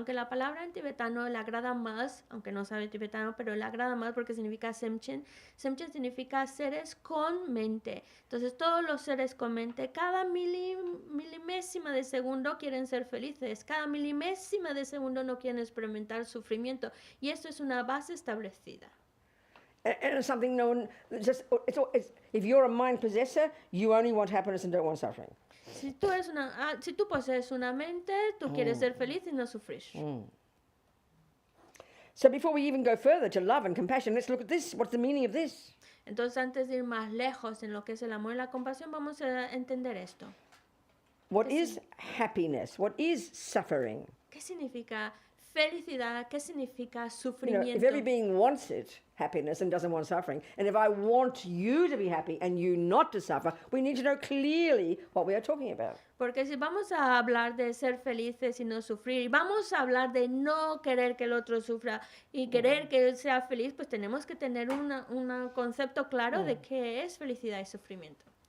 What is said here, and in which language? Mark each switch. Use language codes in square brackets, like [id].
[es] Aunque la palabra en tibetano le agrada más, aunque no sabe tibetano, pero le agrada más porque significa semchen. Semchen significa seres con mente. Entonces todos los seres con mente, cada milimésima de segundo quieren ser felices, cada milimésima de segundo no quieren experimentar sufrimiento. Y esto es una base establecida. [en] And it's something known. If you're a mind possessor, you only want happiness and don't want suffering. [es] Si tú posees una mente, tú quieres ser feliz y no sufrir. [en] So before we even go further to love and compassion, let's look at this. What's the meaning of this? [es] Entonces, antes de ir más lejos en lo que es el amor y la compasión, vamos a entender esto. [en] What is happiness? What is suffering? [es] ¿Qué significa felicidad? ¿Qué significa [en] You know, [es] sufrimiento? [en] if every being wants it, happiness, and doesn't want suffering, and if I want you to be happy and you not to suffer, we need to know clearly what we are talking about. [es] Porque si vamos a hablar de ser felices y no sufrir, y vamos a hablar de no querer que el otro sufra y querer que él sea feliz, pues tenemos que tener un concepto claro de qué es felicidad y sufrimiento.